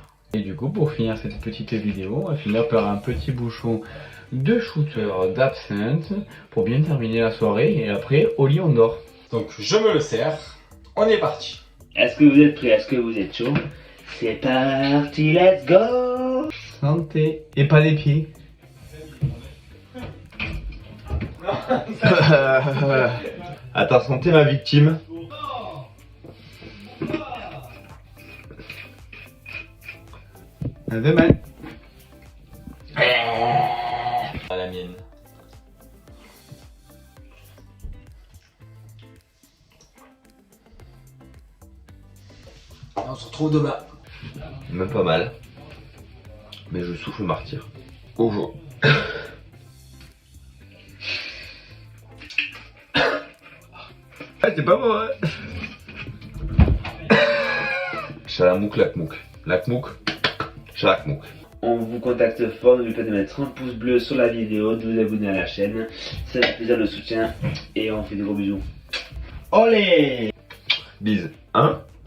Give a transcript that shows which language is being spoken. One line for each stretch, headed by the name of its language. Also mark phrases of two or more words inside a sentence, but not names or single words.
French: Et du coup, pour finir cette petite vidéo, on va finir par un petit bouchon de shooter d'absinthe pour bien terminer la soirée. Et après, au lit, on dort. Donc je me le sers. On est parti. Est-ce que vous êtes prêts? Est-ce que vous êtes chaud? C'est parti,
English: let's go!
French: Santé. Et pas les pieds. À ta santé, ma victime. À demain. À la mienne. On se retrouve demain. Même pas mal. Mais je souffle martyr. Au jour. Ah, c'est pas moi, hein. Chalamouk, lakmouk. Lakmouk, chalakmouk. On vous contacte fort, n'oubliez pas de mettre un pouce bleu sur la vidéo, de vous abonner à la chaîne. Ça fait plaisir le soutien et on fait des gros bisous. Olé! Bise. 1,